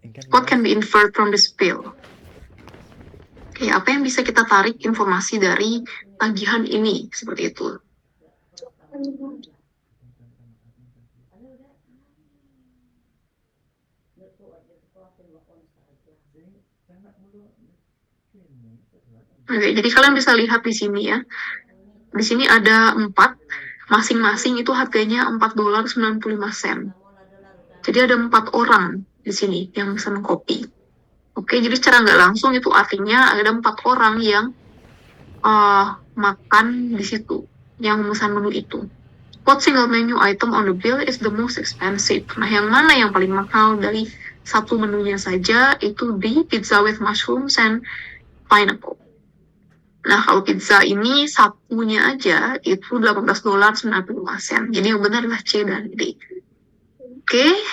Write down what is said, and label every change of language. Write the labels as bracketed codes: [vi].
[en] What can be inferred from this bill? [id] Oke, apa yang bisa kita tarik informasi dari tagihan ini? Seperti itu. Oke, jadi kalian bisa lihat di sini ya. Di sini ada 4, masing-masing itu harganya $4.95. Jadi ada 4 orang di sini yang pesan kopi. Oke, jadi secara nggak langsung itu artinya ada 4 orang yang makan di situ, yang memesan menu itu. [en] What single menu item on the bill is the most expensive? [id] Nah, yang mana yang paling mahal dari satu menunya saja itu di [en] pizza with mushrooms and pineapple. [id] Nah, kalau pizza ini satunya aja itu $18.95. Jadi yang benar adalah C dan D. Oke.